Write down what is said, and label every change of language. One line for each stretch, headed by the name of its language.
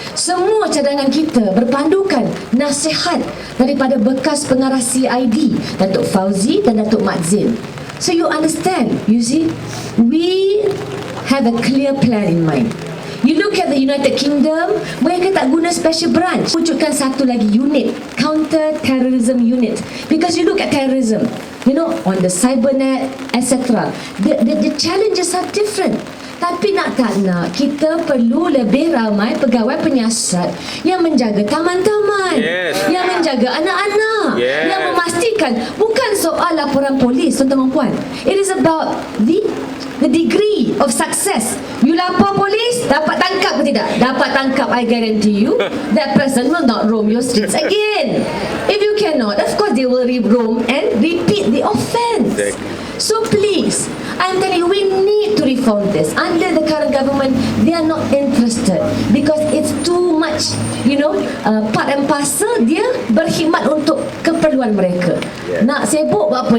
Malay: Semua cadangan kita berpandukan nasihat daripada bekas pengarah CID Datuk Fauzi dan Datuk Mat Zain.
English: So you understand, you see, we have a clear plan in mind. You look at the United Kingdom,
Malay: mereka tak guna
English: special branch,
Malay: wujudkan satu lagi unit,
English: counter terrorism unit, because you look at terrorism, you know, on the cybernet, etc. The challenges are different.
Malay: Tapi nak tak nak, kita perlu lebih ramai pegawai penyiasat yang menjaga taman-taman, yang menjaga anak-anak, yang memastikan bukan soal laporan polis, tuan-tuan puan.
English: It is about the degree of success.
Malay: You lapor polis, dapat tangkap ke tidak? Dapat tangkap,
English: I guarantee you, that person will not roam your streets again. If you cannot, of course they will roam and repeat the offence. So please, I'm telling you, we need to reform this. Under the current government, they are not interested because it's too much, you know, part and parcel
Malay: dia berkhidmat untuk keperluan mereka. Nak sibuk buat apa?